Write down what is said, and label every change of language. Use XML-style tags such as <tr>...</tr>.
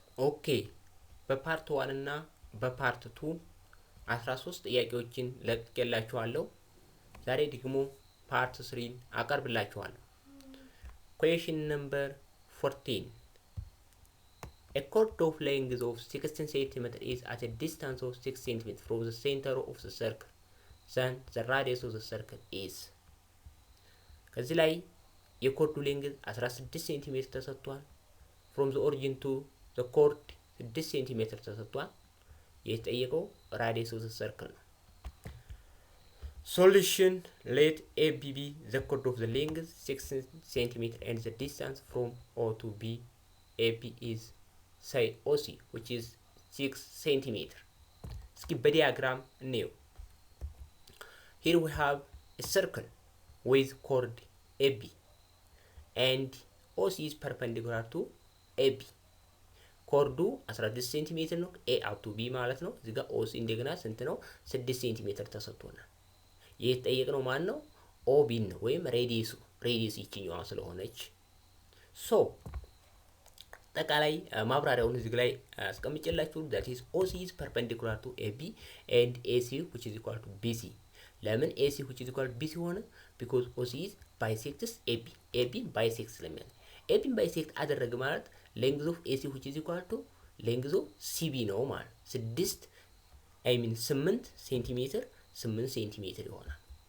<am>ኦኬ፣ በፓርት 1 እና በፓርት 2 13 ጥያቄዎችን ለቅቄላችኋለሁ። ዛሬ ደግሞ ፓርት 3 አቀርብላችኋለሁ።</am> <en>Question number 14. A chord of length of 16 cm is at a distance of 6 cm from the center of the circle. Then the radius of the circle is.</en> <am>ከዚህ ላይ የኮርዱ ሌንግዝ 16 ሴንቲሜትር ተሰጥቷል።</am> <en>from the origin to the chord 6</en> <am>ሴንቲሜትር ተሰጥቷል። የተጠየቀው</am> <en>radius of the circle ነው። Solution: let AB be the chord of the length 6 cm and the distance from O to B. AB is say OC which is 6 cm.</en> <am>እስኪ በዲያግራም እንየው።</am> <en>Here we have a circle with chord AB and OC is perpendicular to AB.</en> <am>ኮርዱ 16 ሴንቲሜትር ነው።</am> <en>A up to B</en> <am>ማለት ነው። እዚህ ጋር OC እንደገና ስንት ነው? 6 ሴንቲሜትር ተሰጥቶናል። የተጠየቅነው ማን ነው? OB ነው ወይም ሬዲየስ ይችኛዋ ስለሆነች ሶ አጠቃላይ ማብራሪያውን እዚህ ላይ አስቀምጬላችሁ</am> <en>that is OC is perpendicular to AB and AC which is equal to BC.</en> <am>ለምን AC which is equal to BC ሆነ?</am> <en>because OC is bisects AB</en> <am>bisects ስለሚያደርግ AB bisect አደረገ ማለት length of AC which is equal to length of CB ነው ማለት 8 ሴንቲሜትር 8 ሴንቲሜትር ይሆናል።</am>